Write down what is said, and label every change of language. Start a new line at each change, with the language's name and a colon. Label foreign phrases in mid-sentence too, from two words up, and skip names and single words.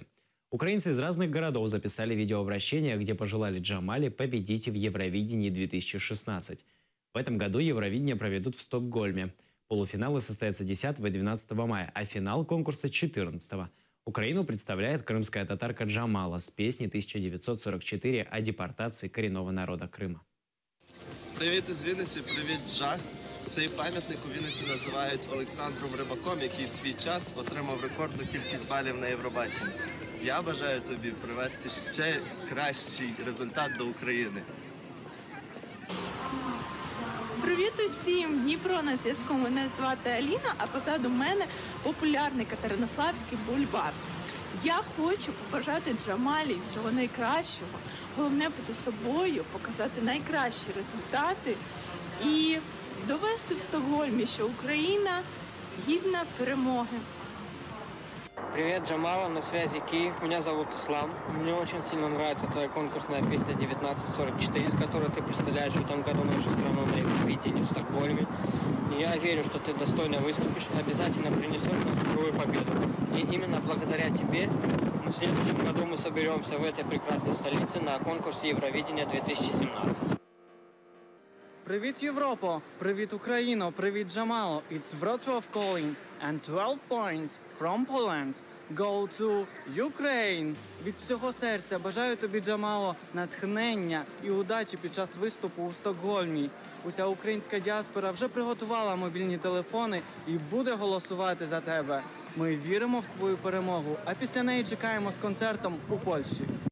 Russian: Украинцы из разных городов записали видеообращение, где пожелали Джамали победить в Евровидении 2016. В этом году Евровидение проведут в Стокгольме. Полуфиналы состоятся 10 и 12 мая, а финал конкурса 14. Украину представляет крымская татарка Джамала с песней 1944 о депортации коренного народа Крыма.
Ukrainian: Привіт із Вінниці, привіт, Джа. Цей пам'ятник у Вінниці називають Олександром Рибаком, який в свій час отримав рекордну кількість балів на Євробаченні. Я бажаю тобі привести ще кращий результат до України. Привіт усім! Дніпро на зв'язку. Мене звати Аліна, а позаду мене популярний Катеринославський бульвар. Я хочу побажати Джамалі всього найкращого. Головне бути собою, показати найкращі результати і довести в Стокгольмі, що Україна гідна перемоги.
Russian: Привет, Джамала, на связи Киев. Меня зовут Ислам. Мне очень сильно нравится твоя конкурсная песня 1944, с которой ты представляешь в этом году нашу страну на Евровидении в Стокгольме. И я верю, что ты достойно выступишь, обязательно принесешь нам вторую победу. И именно благодаря тебе в следующем году мы соберемся в этой прекрасной столице на конкурсе Евровидения 2017.
Ukrainian: Привіт, Європо! Привіт, Україно! Привіт, Джамало!
English: It's Wrocław calling, and 12 points from Poland go to Ukraine.
Ukrainian: Від всього серця бажаю тобі, Джамало, натхнення і удачі під час виступу у Стокгольмі. Уся українська діаспора вже приготувала мобільні телефони і буде голосувати за тебе. Ми віримо в твою перемогу, а після неї чекаємо з концертом у Польщі.